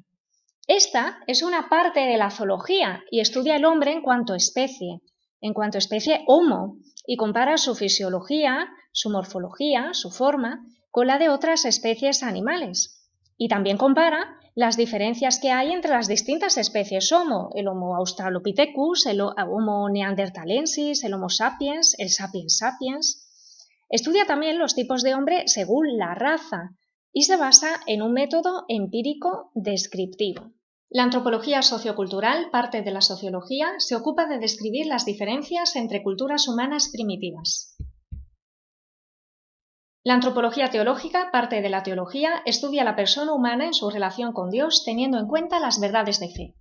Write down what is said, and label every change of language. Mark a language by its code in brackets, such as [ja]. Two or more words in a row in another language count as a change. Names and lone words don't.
[es] Esta es una parte de la zoología y estudia el hombre en cuanto especie Homo, y compara su fisiología, su morfología, su forma, con la de otras especies animales. Y también compara las diferencias que hay entre las distintas especies Homo, el Homo australopithecus, el Homo neanderthalensis, el Homo sapiens, el Sapiens sapiens. Estudia también los tipos de hombre según la raza, y se basa en un método empírico descriptivo. La antropología sociocultural, parte de la sociología, se ocupa de describir las diferencias entre culturas humanas primitivas. La antropología teológica, parte de la teología, estudia a la persona humana en su relación con Dios teniendo en cuenta las verdades de fe.